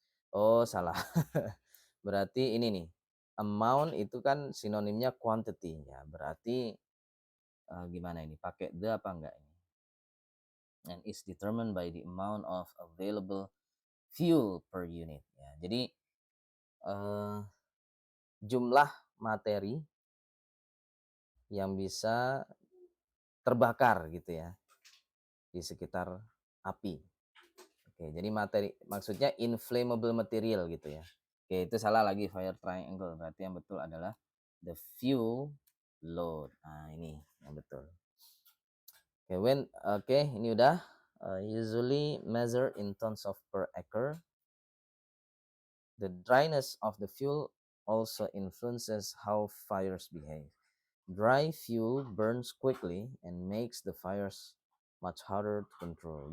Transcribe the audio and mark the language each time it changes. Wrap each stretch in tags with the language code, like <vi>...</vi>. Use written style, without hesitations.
<id>Oh salah. Berarti ini nih, amount itu kan sinonimnya quantity ya. Berarti gimana ini? Pakai the apa enggak ini?</id> <en>And is determined by the amount of available fuel per unit.</en> <id>Ya, jadi jumlah materi yang bisa terbakar gitu ya di sekitar api. Oke, jadi materi maksudnya inflammable material gitu ya. Oke, itu salah lagi, fire triangle. Berarti yang betul adalah the fuel load. Nah, ini yang betul. Oke, ini udah.</id> <en>Usually measure in tons of per acre. The dryness of the fuel also influences how fires behave. Dry fuel burns quickly and makes the fires much harder to control.</en>